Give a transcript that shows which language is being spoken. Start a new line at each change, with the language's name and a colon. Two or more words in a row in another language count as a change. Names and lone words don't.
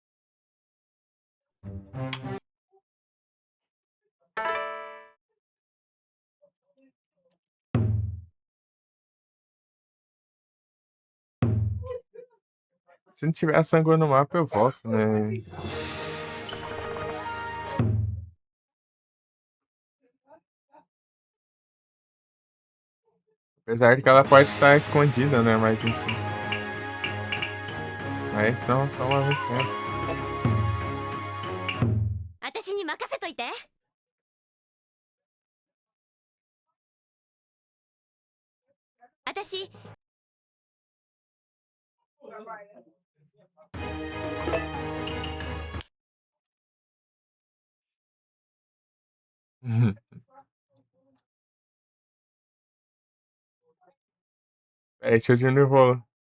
Portuguese: Se não tiver a Sangue no mapa, eu volto, né? Apesar de que ela pode estar escondida, né? Mas enfim. Aí são toma muito tempo.
Japanese: 私に任せといて。私
Portuguese: Peraí, deixa eu diminuir o volume.